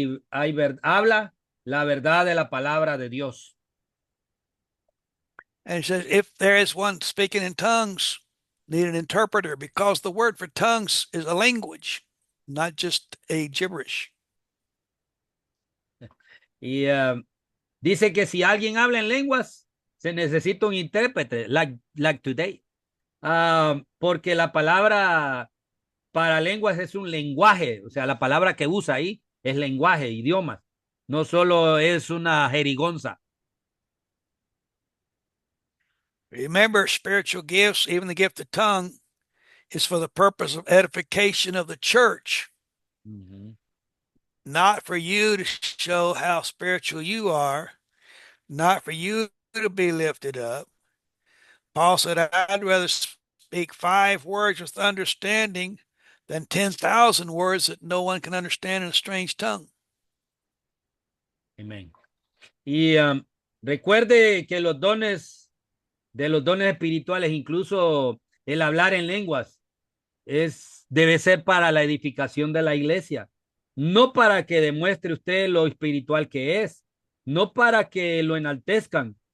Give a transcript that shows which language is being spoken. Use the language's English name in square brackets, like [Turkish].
[Spanish] Habla la verdad de la palabra de Dios. [English] And he says, if there is one speaking in tongues, need an interpreter, because the word for tongues is a language, not just a gibberish. [Spanish] Y dice que si alguien habla en lenguas, se necesita un intérprete, [English] like today. [Spanish] Porque la palabra para lenguas es un lenguaje, o sea, la palabra que usa ahí es lenguaje, idioma, no solo es una jerigonza. [English] Remember, spiritual gifts, even the gift of tongue, is for the purpose of edification of the church, not for you to show how spiritual you are, not for you to be lifted up. Paul said, I'd rather speak 5 words with understanding than 10,000 words that no one can understand in a strange tongue. [Spanish] Amén. Y recuerde que los dones espirituales, incluso el hablar en lenguas, debe ser para la edificación de la iglesia, no para que demuestre usted lo espiritual que es, no para que lo enaltezcan.